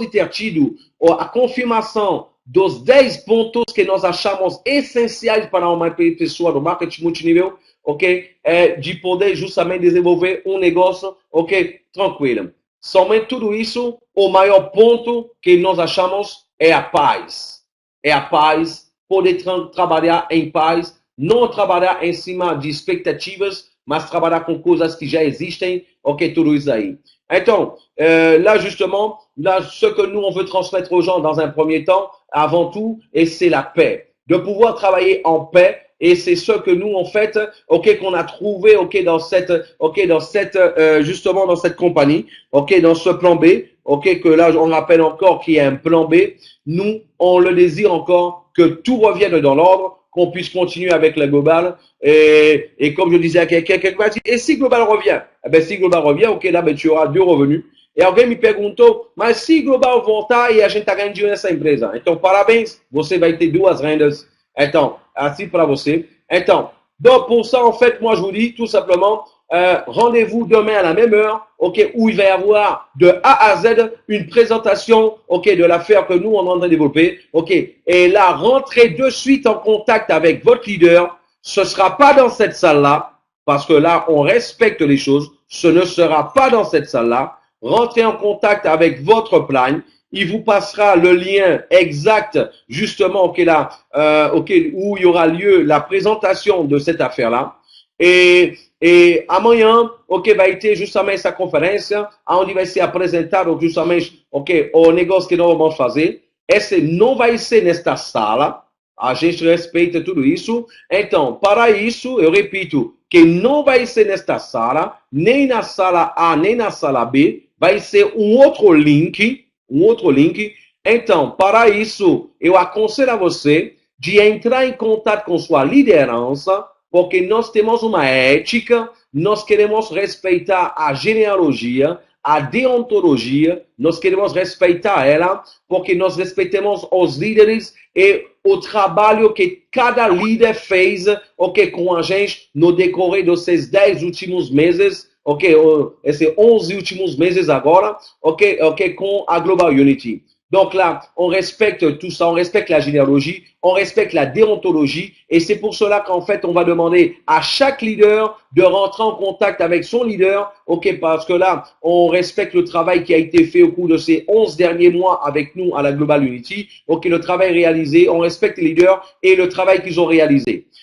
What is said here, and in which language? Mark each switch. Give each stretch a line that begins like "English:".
Portuguese: tido a confirmação dos 10 pontos que nós achamos essenciais para uma pessoa do marketing multinível, de poder justamente desenvolver um negócio, tranquilo. Somente tudo isso, o maior ponto que nós achamos é a paz. É a paz, poder trabalhar em paz, não trabalhar em cima de expectativas, mas trabalhar com coisas que já existem, tudo isso aí.
French: Então, là justement, ce que nous on veut transmettre aux gens dans un premier temps, avant tout, et c'est la paix, de pouvoir travailler en paix. Et c'est ce que nous, en fait, qu'on a trouvé, justement, dans cette compagnie, dans ce plan B, que là, on appelle encore qu'il y a un plan B. Nous, on le désire encore que tout revienne dans l'ordre, qu'on puisse continuer avec la globale. Et comme je disais à quelqu'un, et si global revient? Eh ben, si global revient, là, ben, tu auras 2 revenus.
Portuguese: E alguém me perguntou, mas se global voltar e a gente tá ganhando dinheiro nessa empresa? Então, parabéns, você vai ter 2 rendas. Então, assim para você.
French: Então, donc pour ça, en fait, moi je vous dis tout simplement, rendez-vous demain à la même heure, où il va y avoir de A à Z une présentation, de l'affaire que nous on est en train de développer, et là, rentrez de suite en contact avec votre leader. Ce sera pas dans cette salle-là, parce que là, on respecte les choses. Ce ne sera pas dans cette salle-là. Rentrez en contact avec votre plan. Il vous passera le lien exact, justement, où il y aura lieu la présentation de cette affaire-là.
Portuguese: E amanhã, vai ter justamente essa conferência, onde vai ser apresentado justamente, o negócio que nós vamos fazer. Esse não vai ser nesta sala, a gente respeita tudo isso. Então, para isso, eu repito, que não vai ser nesta sala, nem na sala A, nem na sala B, vai ser um outro link. Então, para isso, eu aconselho a você de entrar em contato com sua liderança, porque nós temos uma ética, nós queremos respeitar a genealogia, a deontologia, nós queremos respeitar ela, porque nós respeitamos os líderes e o trabalho que cada líder fez, com a gente no decorrer desses 10 últimos meses, esses 11 últimos meses agora, com a Global Unity.
French: Donc là, on respecte tout ça, on respecte la généalogie, on respecte la déontologie, et c'est pour cela qu'en fait, on va demander à chaque leader de rentrer en contact avec son leader, parce que là, on respecte le travail qui a été fait au cours de ces 11 derniers mois avec nous à la Global Unity, le travail réalisé, on respecte les leaders et le travail qu'ils ont réalisé.